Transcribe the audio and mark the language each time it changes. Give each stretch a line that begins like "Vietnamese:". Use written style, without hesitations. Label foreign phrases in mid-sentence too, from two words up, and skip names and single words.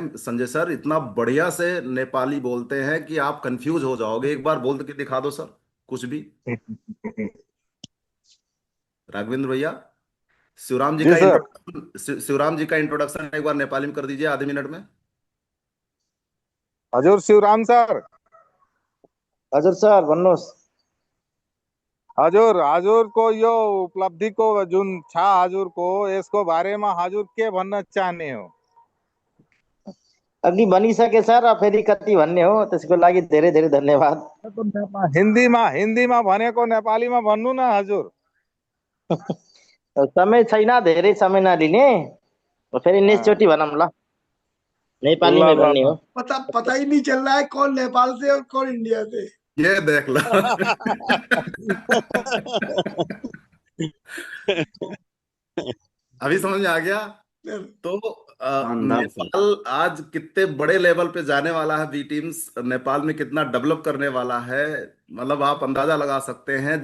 Hindi: संजय सर इतना बढ़िया से नेपाली बोलते हैं कि आप कंफ्यूज हो जाओगे। एक बार बोल के दिखा दो सर कुछ भी, राघवेंद्र भैया। शिवराम जी जी का सर। इंट्रोडक्शन, शिवराम जी का इंट्रोडक्शन एक बार नेपाली में कर दीजिए आधे मिनट में।
Nepali: हजुर शिवराम सर। हजुर सर भन्नुहोस्। हजुर हजुर को यो उपलब्धि को जुन छ हजुर को यसको बारेमा हजुर के भन्न चाहने हो? अघि भनिसके सर, अब फेरि कति भन्ने हो, त्यसको लागि धेरै धेरै धन्यवाद। हिन्दीमा भनेको नेपालीमा भन्नु न हजुर। समय छैन, धेरै समय नलिने, फेरि नेक्स्ट चोटि भनौँ ल, नेपालीमै ल भन्ने हो।
Hindi: पता ही नहीं चल रहा है कौन नेपाल से और कौन इंडिया से। ये देख लो। अभी समझ में आ गया। तो नेपाल आज कितने बड़े लेवल पे जाने वाला है, बी टीम्स नेपाल में कितना डेवलप करने वाला है, मतलब आप अंदाजा लगा सकते हैं।